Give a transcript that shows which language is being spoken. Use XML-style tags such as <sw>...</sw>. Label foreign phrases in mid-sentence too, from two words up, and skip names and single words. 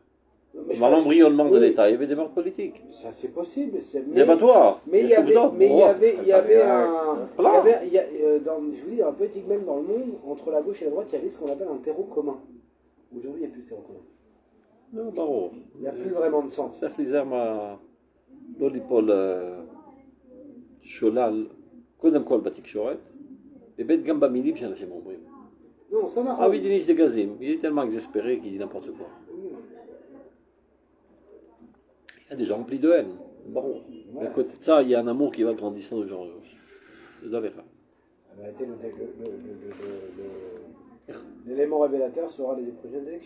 <fr>Dans l'embryonnement de l'État, il y avait des meurtres politiques. Ça, c'est possible. C'est pas toi. Mais il y avait un. Je vous dis, en politique, même dans le monde, entre la gauche et la droite, il y avait ce qu'on appelle un terreau commun. Aujourd'hui, il n'y a plus de terreau commun. Non, ברור. Il n'y a plus vraiment de sens.</fr> <he>צריך להיזהר לא ליפול שולל, קודם כל בתקשורת, וב' גם במילים שאנשים אומרים.</he> <fr>Non, ça n'a rien. Ravi Dinish de Gazim, il est tellement exaspéré qu'il dit n'importe quoi. Il y a des gens remplis de haine. Bon, à côté de ça, il y a un amour qui va grandissant de jour en jour. C'est dans les rats. L'élément révélateur sera les prochaines élections.</fr>